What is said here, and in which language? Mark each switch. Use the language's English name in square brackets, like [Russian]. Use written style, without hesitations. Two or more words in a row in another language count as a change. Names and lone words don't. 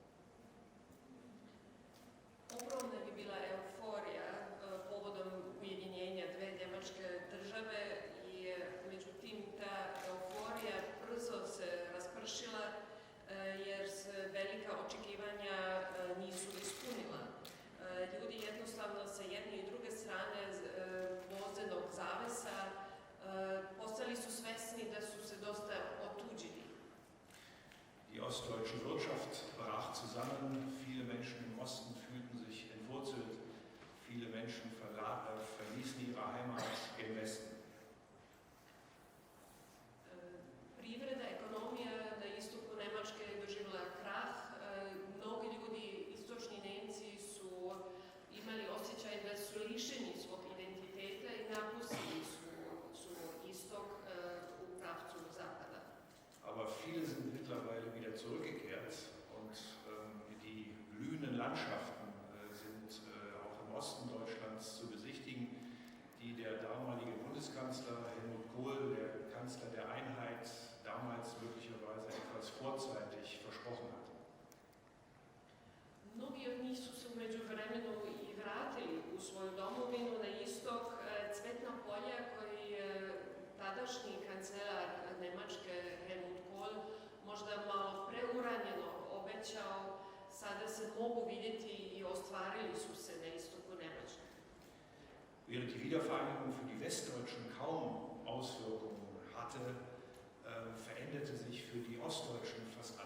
[Serbian] Ogromna bi bila euforija povodom ujedinjenja dve njemačke države i međutim ta euforija brzo se raspršila jer se velika očekivanja nisu ispunila. Ljudi jednostavno sa jedne i druge strane vozenog zavesa postali su svesni da su se dosta otuđili. [German] Die ostdeutsche Wirtschaft brach zusammen, viele Menschen im Osten fühlten sich entwurzelt, viele Menschen verließen ihre Heimat im Westen. [Serbian] Privreda, ekonomija na istoku Nemačke je doživjela krah. Mnogi ljudi, istočni Nemci, su imali osjećaj da su lišeni svog identiteta i napustili su istok u pravcu zapada. [German] Aber viele sind mittlerweile wieder zurückgekehrt und die blühenden Landschaften sind auch im Osten Deutschlands zu besichtigen, die der damalige Bundeskanzler Helmut Kohl, der Kanzler der Einheit, damals möglicherweise etwas vorzeitig versprochen hatte. [Serbian] Mnogi od njih su se u međuvremenu i vratili u svoju domovinu na istok. Cvetna polja koji je tadašnji kancelar Nemačke Helmut Kohl možda malo preuranjeno obećao, sada se mogu vidjeti i ostvarili su se na istoku Nemačke. [German] Während die Wiedervereinigung für die Westdeutschen kaum Auswirkungen hatte, veränderte sich für die Ostdeutschen